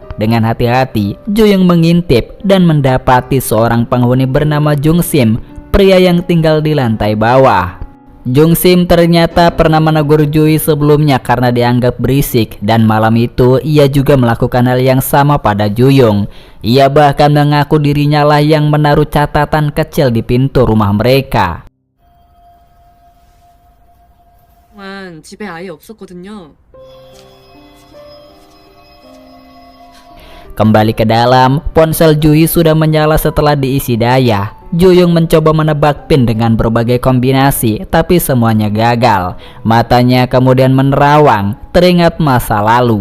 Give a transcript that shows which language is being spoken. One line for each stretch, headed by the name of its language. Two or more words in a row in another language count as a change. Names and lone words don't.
Indonesian: Dengan hati-hati, Juyung mengintip dan mendapati seorang penghuni bernama Jung Sim, pria yang tinggal di lantai bawah. Jung Sim ternyata pernah menegur Juhi sebelumnya karena dianggap berisik, dan malam itu ia juga melakukan hal yang sama pada Juyung. Ia bahkan mengaku dirinya lah yang menaruh catatan kecil di pintu rumah mereka.
Korean: 집에 아예 없었거든요.
Indonesian: Kembali ke dalam, ponsel Juhi sudah menyala setelah diisi daya. Juyung mencoba menebak pin dengan berbagai kombinasi, tapi semuanya gagal. Matanya kemudian menerawang, teringat masa lalu.